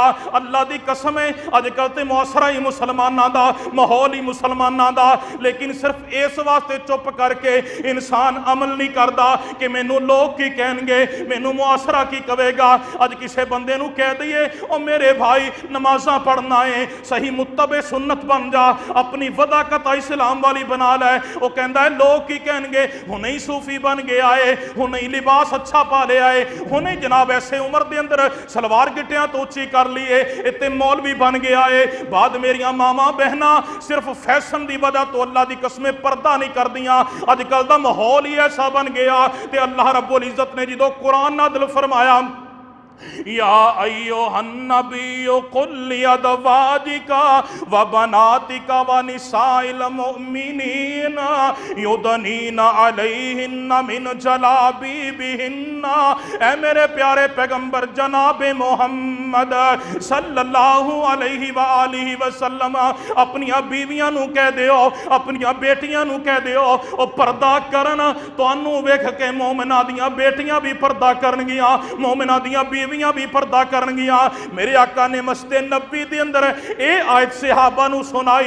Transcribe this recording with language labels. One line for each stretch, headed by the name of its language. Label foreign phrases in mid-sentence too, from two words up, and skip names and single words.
Punjabi: اللہ دی قسم ہے اجکل تے معاشرہ ہی مسلماناں دا، ماحول ہی مسلماناں دا، لیکن صرف اس واسطے چپ کر کے انسان عمل نہیں کرتا کہ مینوں لوک کی کہنگے، مینوں معاشرہ کی کہے گا. اج کسے بندے نوں کہہ دئیے او میرے بھائی نمازاں پڑھنا ہے، صحیح متبعِ سنت بن جا، اپنی وضع قطع اسلام والی بنا لے، او کہندا ہے لوک کی کہنگے، ہنے ہی صوفی بن گیا ہے، ہنے ہی لباس اچھا پا لیا ہے، ہنے جناب ایسے عمر دے اندر شلوار گٹیاں توں اچی کر لئی ہے، اتنے مولوی بن گیا ہے. بعد میریاں ماواں بہناں صرف فیشن دی وجہ توں اللہ دی قسمیں پردہ نہیں کر دیاں.
Urdu: آجکل کا ماحول ہی ایسا بن گیا.
Punjabi: تے اللہ رب العزت نے جو قرآن نازل فرمایا
Arabic: يا أيها النبي قل لأزواجك وبناتك ونساء المؤمنين يدنين عليهن من جلابيبهن.
Punjabi: اے میرے پیارے پیغمبر جناب محمد
Arabic: صلى الله عليه وآله وسلم
Punjabi: اپنی بیویاں نوں کہہ دیو، اپنی دھیاں نوں کہہ دیو او پردہ کرن. تہانوں ویکھ کے مومناں دیاں دھیاں وی پردہ کرنگیاں، مومناں دیاں بیویاں وی پردہ کرنگیاں. میرے آقا نے مسجد نبوی دے اندر ایہہ آیت صحابہ نوں سنائی.